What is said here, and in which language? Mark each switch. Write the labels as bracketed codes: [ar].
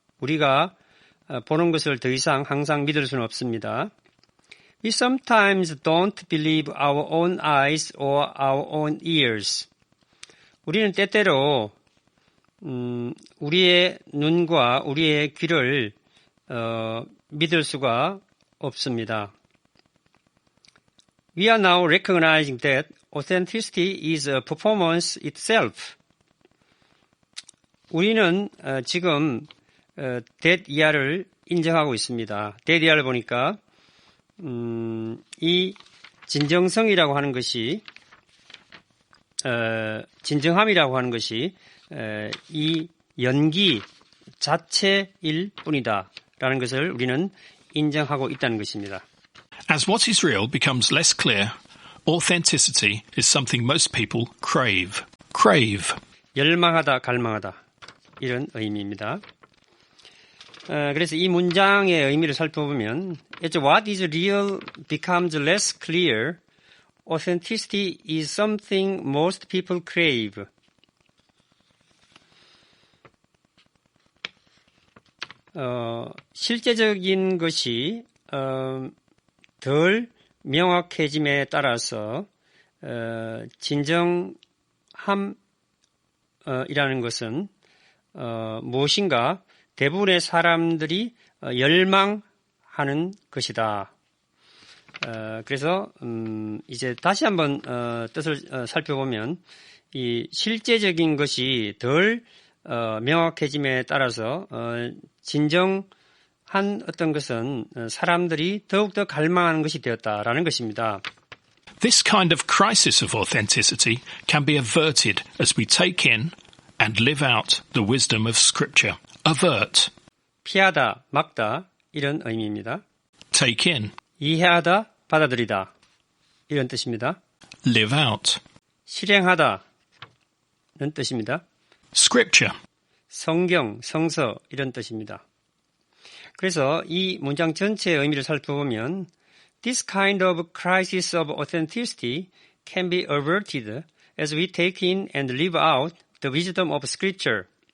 [ko] 우리가 보는 것을 더 이상 항상 믿을 수는 없습니다. [en] We sometimes don't believe our own eyes or our own ears. [ko] 우리는 때때로 우리의 눈과 우리의 귀를 믿을 수가 없습니다. [en] We are now recognizing that authenticity is a performance itself. [ko] 우리는 지금 데드이아를 인정하고 있습니다. 데드이아를 보니까 이 진정성이라고 하는 것이 진정함이라고 하는 것이 이 연기 자체일 뿐이다라는 것을 우리는 인정하고 있다는 것입니다. [en] As what is real becomes less clear, authenticity is something most people crave. Crave. [ko] 열망하다, 갈망하다 이런 의미입니다. 그래서 이 문장의 의미를 살펴보면 [en] As what is real becomes less clear, authenticity is something most people crave. [ko] 실제적인 것이 덜 명확해짐에 따라서 진정함이라는 것은 무엇인가 대부분의 사람들이 열망하는 것이다. 그래서 이제 다시 한번 뜻을 살펴보면 이 실제적인 것이 덜 명확해짐에 따라서 진정한 어떤 것은 사람들이 더욱더 갈망하는 것이 되었다라는 것입니다. [en] This kind of crisis of authenticity can be averted as we take in and live out the wisdom of Scripture. Avert, [ko] 피하다, 막다 이런 의미입니다. [en] take in, [ko] 이해하다, 받아들이다 이런 뜻입니다. [en] live out. [ko] 실행하다는 뜻입니다. [en] Scripture, [ko] 성경, 성서 이런 뜻입니다. 그래서 이 문장 전체의 의미를 살펴보면 [en] This kind of crisis of authenticity can be averted as we take in and live out the wisdom of Scripture.